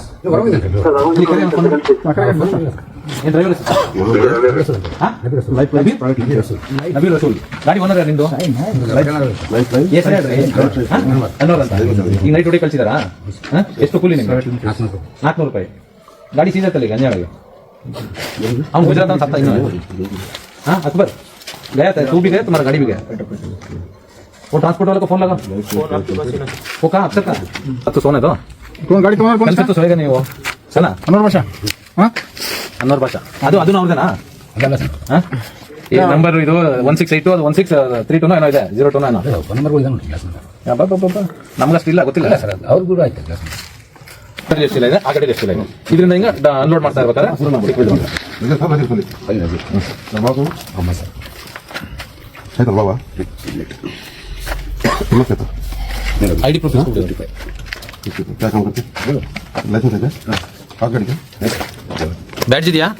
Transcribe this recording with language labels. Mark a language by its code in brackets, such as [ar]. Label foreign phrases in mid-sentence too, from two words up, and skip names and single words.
[kn] ಇಲ್ಲಿ ಕರೆ ಮಾಡ್ಕೊಂಡು. ಏನ್ ಡ್ರೈವರ್ ನಬೀಲ್ ರಸೂಲ್ ಗಾಡಿ ಓನರ್ ನಿಂದು? ಅನ್ನೋರ್ ಅಂತ. ಈಗ ನೈಟ್ ಹೊಡಿ ಕಳ್ಸಿದಾರಾ? ಎಷ್ಟು ಕೂಲಿ ನಿಮ್ಗೆ? 400 ರೂಪಾಯಿ. ಗಾಡಿ ಸೀದತ್ತಲ್ಲ ಈಗ ಅಂಜಾಳಿಗೆ. ಅವ್ನು ಗುಜರಾತ್ ಅಂತ ಸತ್ತ ಇನ್ನು. [hi] अकबर गया था, तू भी गया, तुम्हारा गाड़ी भी गया? वो ट्रांसपोर्ट वाले को फोन लगा, वो कहाँ अक्षर का? अब तो सोने दो, कौन गाड़ी तुम्हारा? कल से तो सोएगा नहीं वो, सुना? अनवर भाषा [kn] ಅನ್ನೋರ್ ಭಾಷಾ ಅದು ಅವ್ರದೇನಾ? ಈ ನಂಬರ್ ಇದು 1682 ಅದು 1632 ಏನೋ ಇದೆ, 02 ಏನೋ ನಮ್ಗಷ್ಟು ಇಲ್ಲ, ಗೊತ್ತಿಲ್ಲ ಸರ್. ಅವ್ರು ಕೂಡ ಆಯ್ತು ಎಷ್ಟಿಲ್ಲ ಇದೆ, ಆ ಕಡೆ ಎಷ್ಟಿಲ್ಲ ಇದೆ. ಇದರಿಂದ ಹಿಂಗ ಅನ್ಲೋಡ್ ಮಾಡ್ತಾ ಇರ್ಬೇಕಾದ್ರೆ [en] ID proof badge [kn] ಇದೆಯಾ?